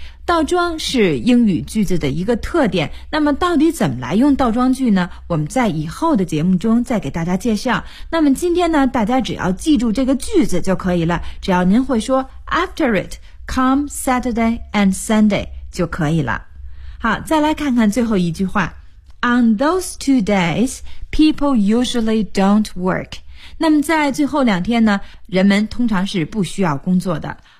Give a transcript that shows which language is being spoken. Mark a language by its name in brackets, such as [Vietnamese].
[Chinese] 倒装是英语句子的一个特点。那么到底怎么来用倒装句呢？我们在以后的节目中再给大家介绍。那么今天呢，大家只要记住这个句子就可以了。只要您会说 [English] After it come Saturday and Sunday [Chinese] 就可以了。好，再来看看最后一句话。 [English] On those two days, people usually don't work. [Chinese] 那么在最后两天呢，人们通常是不需要工作的。